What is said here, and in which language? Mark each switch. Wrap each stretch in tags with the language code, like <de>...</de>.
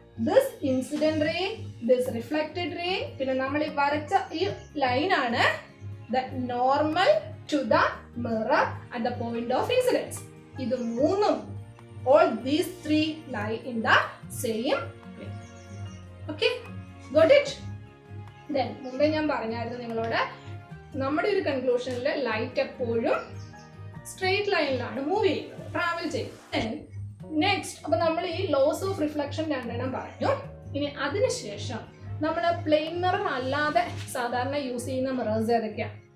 <en>this incident ray, this reflected ray,</en> <ml>പിന്നെ നമ്മൾ ഈ വരച്ച ഈ ലൈനാണ്</ml> <en>The normal to the mirror at the point of incidence.</en> <ml>ഇത് മൂന്നും</ml> <en>all these three lie in the same plane. Okay, got it?</en> <ml>Then മുമ്പേ ഞാൻ പറഞ്ഞായിരുന്നു നിങ്ങളോട് നമ്മുടെ ഒരു കൺക്ലൂഷനിൽ ലൈറ്റ് എപ്പോഴും സ്ട്രെയിറ്റ് ലൈനിലാണ് മൂവ് ചെയ്യുന്നത്, ട്രാവൽ ചെയ്യുന്നത്. നെക്സ്റ്റ് അപ്പൊ നമ്മൾ ഈ ലോസ് ഓഫ് റിഫ്ലക്ഷൻ രണ്ടെണ്ണം പറഞ്ഞു. ഇനി അതിനുശേഷം നമ്മൾ പ്ലെയിൻ മിറർ അല്ലാതെ സാധാരണ യൂസ് ചെയ്യുന്ന മിറേഴ്സ് ഏതൊക്കെയാണ്?</ml>